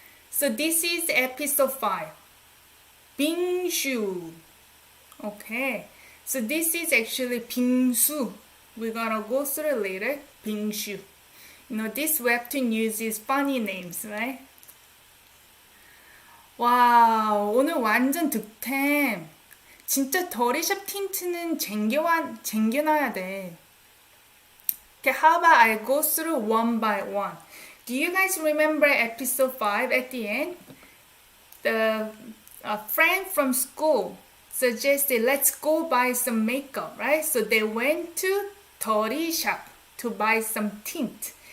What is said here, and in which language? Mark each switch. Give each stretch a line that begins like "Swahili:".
English: So this is episode 5. Bingshu. Okay, so this is actually Bingsu. We're gonna go through it later. Bingshu. You know, this webtoon uses funny names, right?
Korean: 와우, 오늘 완전 득템. 진짜 더리샵 틴트는 쟁겨놔야 돼.
English: Okay, how about I go through one by one? Do you guys remember episode 5 at the end? The friend from school suggested, let's go buy some makeup, right? So they went to 더리샵 to buy some tint.